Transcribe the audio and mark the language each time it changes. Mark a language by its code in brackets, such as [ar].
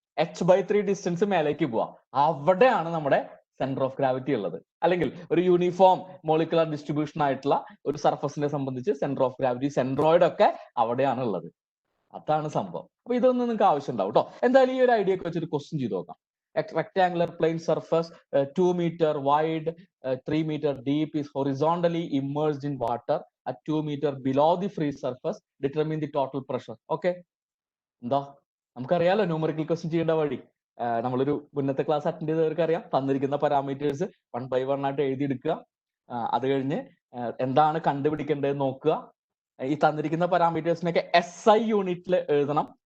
[ml] h/3 distance മേലേക്ക് പോവാ. അവിടെയാണ് നമ്മുടെ സെന്റർ ഓഫ് ഗ്രാവിറ്റി ഉള്ളത്. അല്ലെങ്കിൽ ഒരു യൂണിഫോം മോളിക്കുലർ ഡിസ്ട്രിബ്യൂഷൻ ആയിട്ടുള്ള ഒരു സർഫസിനെ സംബന്ധിച്ച് സെന്റർ ഓഫ് ഗ്രാവിറ്റി, സെൻട്രോയിഡ് ഒക്കെ അവിടെയാണ് ഉള്ളത്. അതാണ് സംഭവം. അപ്പൊ ഇതൊന്നും നിങ്ങൾക്ക് ആവശ്യം ഉണ്ടാവും കേട്ടോ. എന്തായാലും ഈ ഒരു ഐഡിയ ഒക്കെ വെച്ചൊരു ക്വസ്റ്റ്യൻ ചെയ്ത് നോക്കാം. [en] Rectangular plane surface 2 meter wide, 3 meter deep, is horizontally immersed in water at 2 meter below the free surface. Determine the total pressure. [ml] Okay, എന്താ നമുക്കറിയാലോ ന്യൂമറിക്കൽ ക്വസ്റ്റ്യൻ ചെയ്യേണ്ട വഴി. നമ്മളൊരു മുന്നത്തെ ക്ലാസ് അറ്റൻഡ് ചെയ്തവർക്ക് അറിയാം. തന്നിരിക്കുന്ന പാരാമീറ്റേഴ്സ് 1 by 1 ആയിട്ട് എഴുതിയെടുക്കുക. അത് കഴിഞ്ഞ് എന്താണ് കണ്ടുപിടിക്കേണ്ടത് നോക്കുക. ഈ തന്നിരിക്കുന്ന പാരാമീറ്റേഴ്സിനൊക്കെ SI യൂണിറ്റിൽ എഴുതണം.